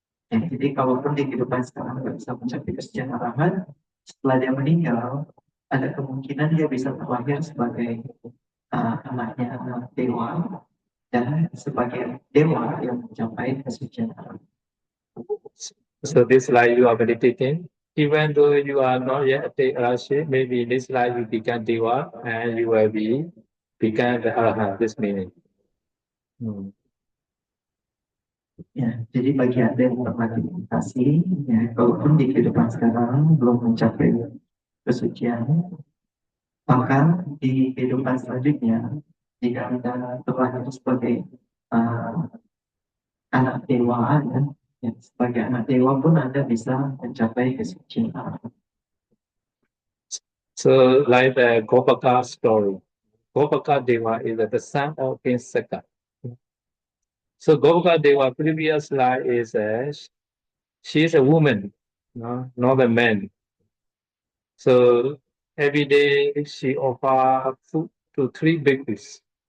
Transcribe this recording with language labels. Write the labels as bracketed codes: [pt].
[id] Ya, jadi kalaupun di kehidupan sekarang nggak bisa mencapai kesucian arahant, setelah dia meninggal, ada kemungkinan dia bisa terlahir sebagai anaknya dewa dan sebagai dewa yang mencapai kesucian arahant. [en] So this life you are meditating, even though you are not yet attained Arashi, maybe in this life you become Deva and you will become the Arahant, this meaning. [id] Ya, jadi bagi Anda yang pernah dimeditasi, ya, kalaupun di kehidupan sekarang belum mencapai kesucian, maka di kehidupan selanjutnya, jika Anda telah itu sebagai uh, anak dewa, ya, sebagai anak dewa pun Anda bisa mencapai kesucian. [en] So, like the Gopaka story, Gopaka Deva is the son of King Saka. So, Gopaka Deva previous life is she is a woman, no, not a man. So every day she offer food to three babies.